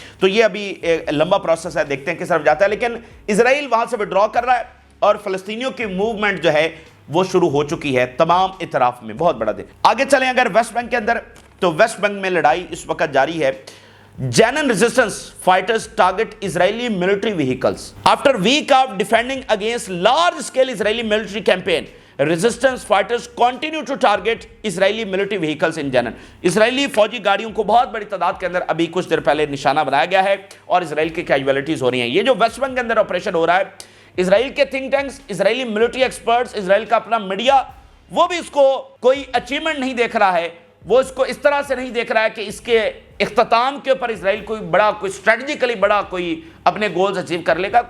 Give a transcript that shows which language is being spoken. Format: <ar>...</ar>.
<ur>تو یہ ابھی لمبا پروسیس ہے, دیکھتے ہیں کس طرف جاتا ہے. لیکن اسرائیل وہاں سے وڈرا کر رہا ہے اور فلسطینیوں کی موومنٹ جو ہے وہ شروع ہو چکی ہے تمام اطراف میں. بہت بڑا دن. آگے چلیں اگر ویسٹ بینک کے اندر, تو ویسٹ بینک میں لڑائی اس وقت جاری ہے.</ur> <en>Jenin resistance fighters target Israeli military vehicles. After week of defending against large-scale Israeli military campaign, resistance fighters continue to target Israeli military vehicles in Jenin.</en> <ur>اسرائیلی فوجی گاڑیوں کو بہت بڑی تعداد کے اندر ابھی کچھ دیر پہلے نشانہ بنایا گیا ہے اور اسرائیل کی کیجویلٹیز ہو رہی ہیں. یہ جو ویسٹ بینک کے اندر آپریشن ہو رہا ہے, اسرائیل کے تھنک ٹینکس, اسرائیلی ملٹری ایکسپرٹس, اسرائیل کا اپنا میڈیا, وہ بھی اس کو کوئی اچیومنٹ نہیں دیکھ رہا ہے. وہ اس کو اس طرح سے نہیں دیکھ رہا ہے کہ اس کے اختتام کے اوپر اسرائیل کوئی بڑا, کوئی اسٹریٹجیکلی بڑا کوئی اپنے گولز اچیو کر لے گا.</ur>